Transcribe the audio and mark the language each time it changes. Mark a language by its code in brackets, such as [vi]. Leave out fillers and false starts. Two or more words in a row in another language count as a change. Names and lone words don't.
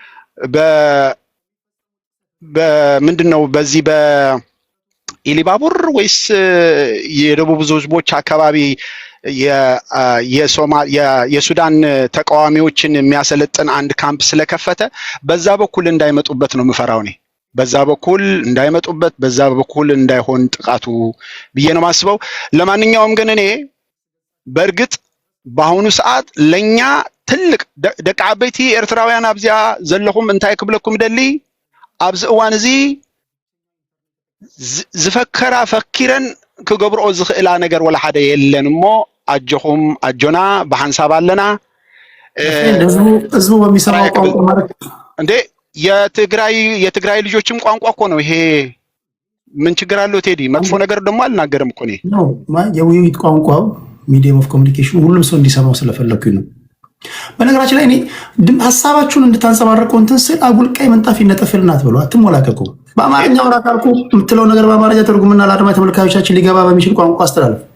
[am] በምንድነው በዚህ በኢሊባቡር ወይስ የደቡብ ህዝቦች አካባቢ የሱዳን ተቃዋሚዎችን የሚያሰለጥን አንድ ካምፕ ስለከፈተ በዛ በኩል እንዳይመጡበት ነው ምፈራው። እኔ በዛ በኩል እንዳይመጡበት፣ በዛ በኩል እንዳይሆን ጥቃቱ ብዬ ነው ማስበው። ለማንኛውም ግን እኔ በእርግጥ በአሁኑ ሰዓት ለኛ ትልቅ [ti] ደቂ ዓበይቲ ኤርትራውያን ኣብዚያ ዘለኹም እንታይ ክብለኩም ደሊ ኣብዚ እዋን እዚ ዝፈከራ ፈኪረን ክገብርኦ ዝኽእላ ነገር ወላ ሓደ የለን እሞ አጀኹም አጆና በሐንሳብ አለና [am] ህዝቡ በሚሰማው ቋንቋ ማለት እንዴ የትግራይ ልጆችም ቋንቋ እኮ ነው ይሄ። ምን ችግር አለው ቴዲ? መጥፎ ነገር ደግሞ አልናገርም እኮ እኔ ነው የውይይት ቋንቋው [en] medium of communication [am] ሁሉም ሰው እንዲሰማው ስለፈለኩኝ ነው። በነገራችን ላይ እኔ ሐሳባችሁን እንድታንጸባርቁ እንትን ስል አጉልቃይ መንጣፍ ይነጠፍልና አትበሉ፣ አትሞላቀቁ። በአማርኛ ወራት አልኩ የምትለው ነገር በአማርኛ ተርጉምና ለአድማጭ ተመልካቾቻችን ሊገባ በሚችል ቋንቋ አስተላልፍ።